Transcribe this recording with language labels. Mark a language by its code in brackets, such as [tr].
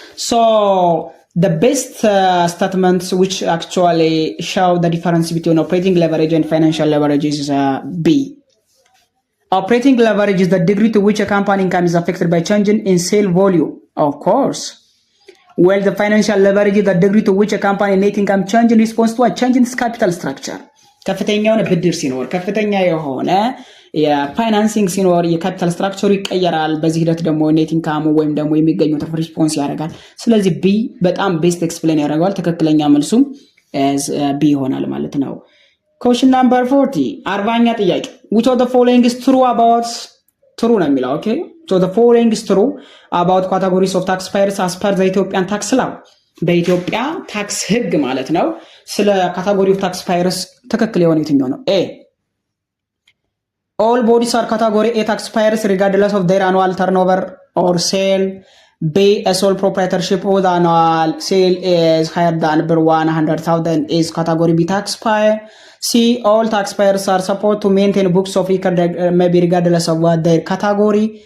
[en] So the best statements which actually show the difference between operating leverage and financial leverage is B. Operating leverage is the degree to which a company income is affected by changing in sale volume, of course. While the financial leverage is the degree to which a company net income change in response to a change in its capital structure. [am] ከፍተኛ የሆነ ብድር ሲኖር ከፍተኛ የሆነ የፋይናንሲንግ ሲኖር የካፒታል ስትራክቸሩ ይቀየራል። በዚህ ሂደት ደግሞ ኔት ኢንካም ወይም ደግሞ የሚገኘው ትርፍ ሪስፖንስ ያደርጋል። ስለዚህ ቢ በጣም ቤስት ኤክስፕሌን ያደርገዋል። ትክክለኛ መልሱም ቢ ይሆናል ማለት ነው። [en] Question number 40 [am] 40ኛ ጥያቄ [en] which of the following is true about true [am] ነው የሚለው ኦኬ [en] so the following is true about categories of taxpayers as per the Ethiopian tax law [am] በኢትዮጵያ ታክስ ህግ ማለት ነው። ስለ ካቴጎሪ ኦፍ ታክስ ፓየርስ ትክክል የሆነ የትኛው ነው? [en] A. All bodies are category A taxpayers regardless of their annual turnover or sale. B. A sole proprietorship with annual sale is higher than 100,000 is category B taxpayer. C. All taxpayers are supposed to maintain books of record maybe regardless of what their category.